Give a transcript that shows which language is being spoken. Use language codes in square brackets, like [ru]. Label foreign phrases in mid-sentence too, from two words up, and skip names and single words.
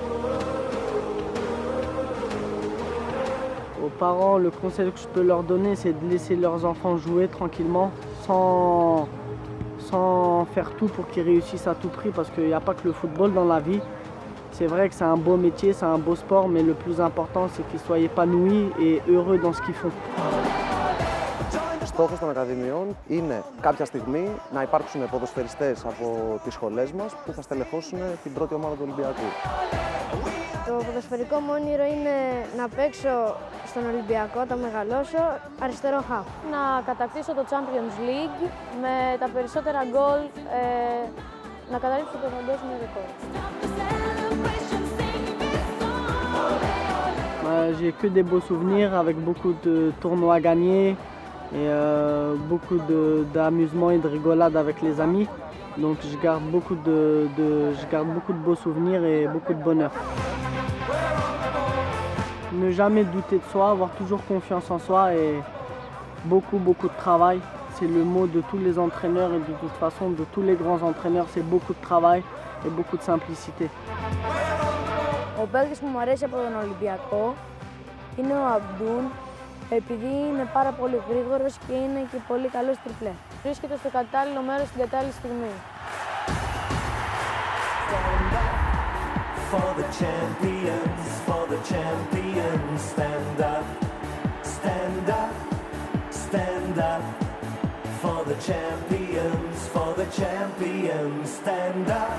[fr] Aux parents, le conseil que je peux leur donner, c'est de laisser leurs enfants jouer tranquillement sans faire tout pour qu'ils réussissent à tout prix parce qu'il n'y a pas que le football dans la vie. C'est vrai que c'est un beau métier, c'est un beau sport, mais le plus important c'est qu'ils soient épanouis et heureux dans ce qu'ils font. [el] Ο στόχος των ακαδημιών είναι κάποια στιγμή να υπάρξουν ποδοσφαιριστές από τις σχολές μας που θα στελεχώσουν την πρώτη ομάδα του Ολυμπιακού. Το ποδοσφαιρικό μου όνειρο είναι να παίξω στον Ολυμπιακό, να μεγαλώσω, αριστερό χαφ. Να κατακτήσω το Champions League με τα περισσότερα γκολ, να καταρρύψω το παγκόσμιο ρεκόρ. [fr] J'ai que des beaux souvenirs avec beaucoup de tournois gagnés et beaucoup d'amusement et de rigolade avec les amis. Donc je garde beaucoup de beaux souvenirs et beaucoup de bonheur. Ne jamais douter de soi, avoir toujours confiance en soi et beaucoup de travail. C'est le mot de tous les entraîneurs et de toute façon de tous les grands entraîneurs, c'est beaucoup de travail et beaucoup de simplicité. [el] Ο παίκτης που μου αρέσει από τον Ολυμπιακό είναι ο Αμπτούν, επειδή είναι πάρα πολύ γρήγορος και είναι και πολύ καλός τριπλέ. Βρίσκεται στο κατάλληλο μέρος στην κατάλληλη στιγμή. [en] For the champions, for the champions, stand up, stand up, stand up. For the champions, for the champions, stand up.